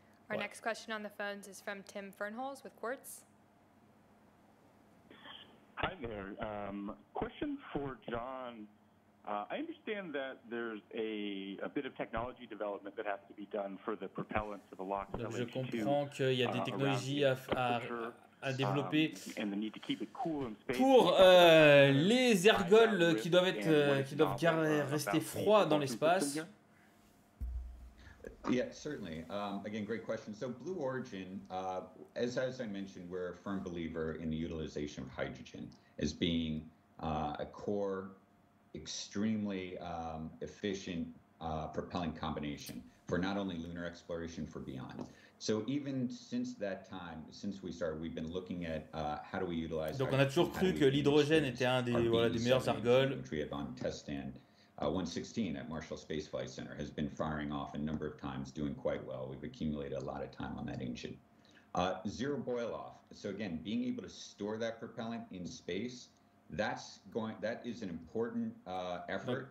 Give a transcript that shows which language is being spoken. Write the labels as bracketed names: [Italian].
[English] Our next question on the phones is from Tim Fernholz with Quartz. Hi there. Question for John. I understand that there's a bit of technology development that has to be done for the propellants of the LOX [French] Donc je [English] LH2 [French] comprends qu'il y a des technologies à développer [English] and the need to keep it cool in space. [French] pour les ergols qui doivent rester froids dans l'espace. [English] Yeah, certainly. Again, great question. So Blue Origin, as I mentioned, we're a firm believer in the utilization of hydrogen as being a core, extremely efficient propelling combination for not only lunar exploration, for beyond. So even since that time, since we started, we've been looking at how do we utilize. [French] Donc on a toujours cru que l'hydrogène était un des meilleurs ergols. [English] Which we have on test stand 116 at Marshall Space Flight Center has been firing off a number of times, doing quite well. We've accumulated a lot of time on that engine. Zero boil off. So again, being able to store that propellant in space, that is an important effort.